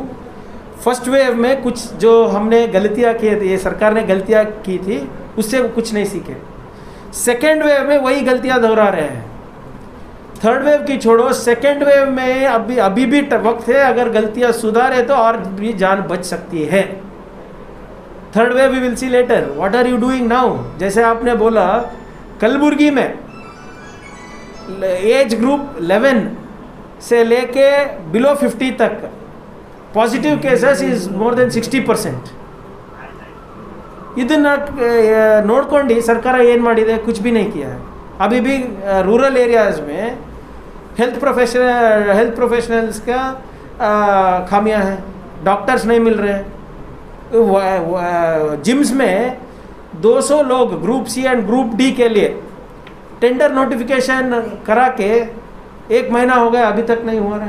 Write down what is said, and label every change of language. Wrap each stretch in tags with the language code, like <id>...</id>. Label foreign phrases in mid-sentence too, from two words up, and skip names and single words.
<en>first wave</en> <hi>में कुछ जो हमने गलतियाँ की थी, ये सरकार ने गलतियाँ की थी, उससे कुछ नहीं सीखे।</hi> <en>second wave</en> <hi>में वही गलतियाँ दोहरा रहे हैं।</hi> <en>third wave</en> <hi>की छोड़ो,</hi> <en>second wave</en> <hi>में अभी भी वक्त है, अगर गलतियाँ सुधारे तो और भी जान बच सकती है।</hi> <en>third wave we will see later, what are you doing now?</en> <hi>जैसे आपने बोला कलबुर्गी में</hi> <en>age group</en> <hi>11 से लेके बिलो 50 तक</hi> <en>positive cases is more than</en> <hi>60%।</hi> <kn>ಇದನ್ನ ನೋಡ್ಕೊಂಡು ಸರ್ಕಾರ ಏನು ಮಾಡಿದೆ?</kn> <hi>कुछ भी नहीं किया है। अभी भी</hi> <en>rural areas</en> <hi>में</hi> <en>health professionals</en> <hi>का खामियां हैं, डॉक्टर्स नहीं मिल रहे हैं। जिम्स में 200 लोग</hi> <en>group C and group D</en> <hi>के लिए</hi> <en>tender notification</en> <hi>करा के 1 महीना हो गया, अभी तक नहीं हुआ रहा है।</hi>